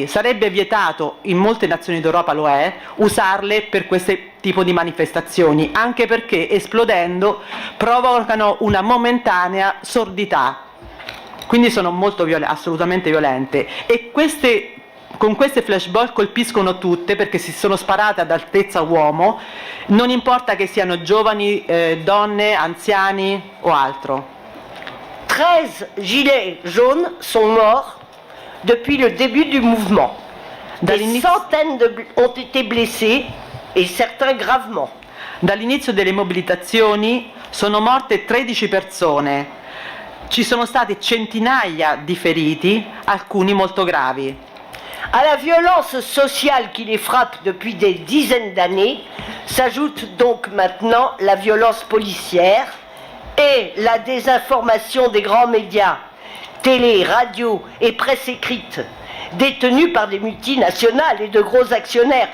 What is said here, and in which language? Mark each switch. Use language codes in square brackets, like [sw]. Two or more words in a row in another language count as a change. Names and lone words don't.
[it] Sarebbe vietato, in molte nazioni d'Europa lo è, usarle per questo tipo di manifestazioni, anche perché esplodendo provocano una momentanea sordità. Quindi sono molto assolutamente violente. E con queste flashball colpiscono tutte perché si sono sparate ad altezza uomo, non importa che siano giovani, donne, anziani o altro. [fr] 13 gilets jaunes sont morts depuis le début du mouvement. Des centaines ont été blessés et certains gravement. [it] Dall'inizio delle mobilitazioni sono morte 13 persone, ci sono state centinaia di feriti, alcuni molto gravi. [fr] À la violence sociale qui les frappe depuis des dizaines d'années, s'ajoute donc maintenant la violence policière et la désinformation des grands médias, télé, radio et presse écrite, détenus par des multinationales et de gros actionnaires.